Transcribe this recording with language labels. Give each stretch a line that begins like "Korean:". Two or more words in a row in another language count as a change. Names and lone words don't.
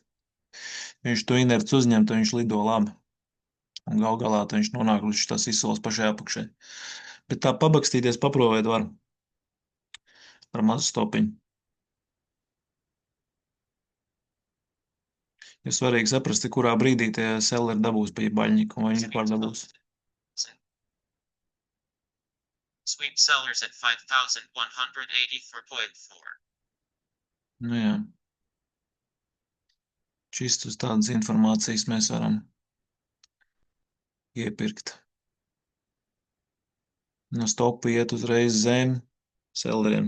Latvian: Viņš to inerts uzņem, tad viņš lido labi. Un gal galā tad viņš nonāk līdz šitās izsoles pašai apakšai. Bet tā pabakstīties, paprovēt var ar mazu stopiņu. Ir svarīgi saprast, kurā brīdī tie selleri dabūs pie baļņika, vai viņi vispār dabūs.
English: Sweep sellers at 5,184.4.
Latvian: Nu jā, čist uz tādas informācijas mēs varam iepirkt. No stopa iet uzreiz zem selleriem.